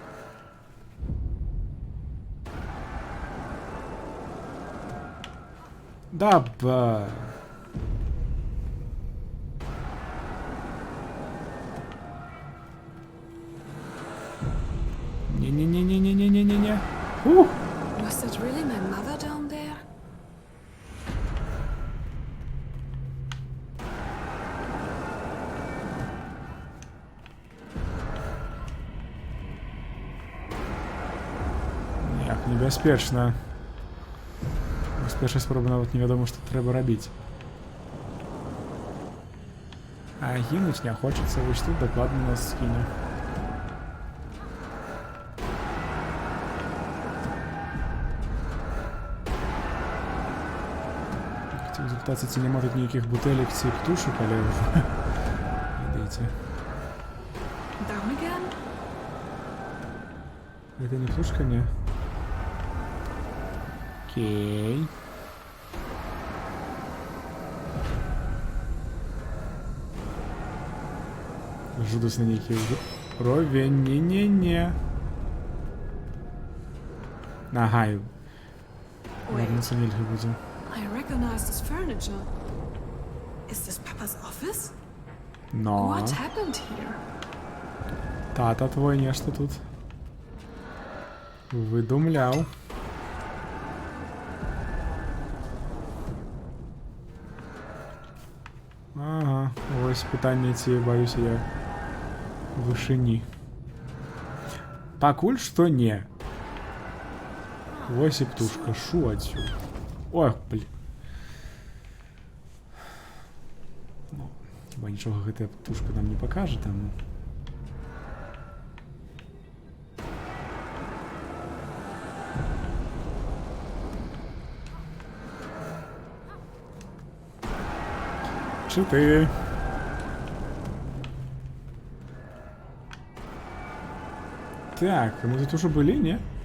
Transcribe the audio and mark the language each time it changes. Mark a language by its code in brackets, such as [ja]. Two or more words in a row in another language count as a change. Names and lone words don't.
[be] Да, ба. Не-не-не-не-не-не-не-не. [en] Was that really my mother down there? [be] Як небяспечна. З першай спробы нават невядома, што трэба рабіць. А гінуць не хочацца, вось тут дакладна нас скіне. [uk] Хотів запитатися, ці нема тут ніяких бутелек, ці птушок, але вже... Йдите. [en] Down again? [ru] Это не птушка, не? Окей. [be] Жудасна нейкі ровень. Не-не-не. Ага, і... Вернуться нельга будзе. [en] I recognize this furniture. Is this Papa's office? [be] Но... [en] What happened here? [be] Тата твой нешта тут выдумляў. Ага, ось пытанне, ці баюся я вышыні. Пакуль што не. Вось і птушка, шу адсюль. [ru] Ой, блин. [be] Ну, хіба нічога гэтая птушка нам не пакажа, таму. [uk] Чотири. Так, ми тут уже були, ні?